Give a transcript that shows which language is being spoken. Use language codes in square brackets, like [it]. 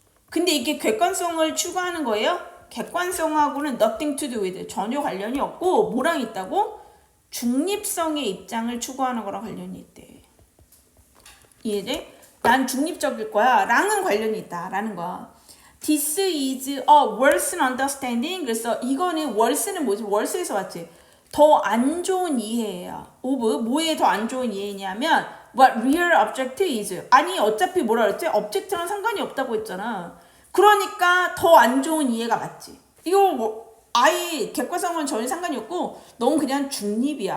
[ko] 근데 이게 객관성을 추구하는 거예요? 객관성하고는 [en] nothing to do with [ko] 전혀 관련이 없고 뭐랑 있다고? 중립성의 입장을 추구하는 거랑 관련이 있대. 이해돼? 난 중립적일 거야 랑은 관련이 있다 라는 거야. [en] This is a worse understanding. [ko] 그래서 이거는 worse는 뭐지? worse에서 왔지. 더 안 좋은 이해예요. of 뭐에 더 안 좋은 이해냐면 [en] what real object is. [ko] 아니 어차피 뭐라 그랬지? object랑 상관이 없다고 했잖아. 그러니까 더 안 좋은 이해가 맞지. 이거 아예 객관성은 전혀 상관이 없고 너무 그냥 중립이야.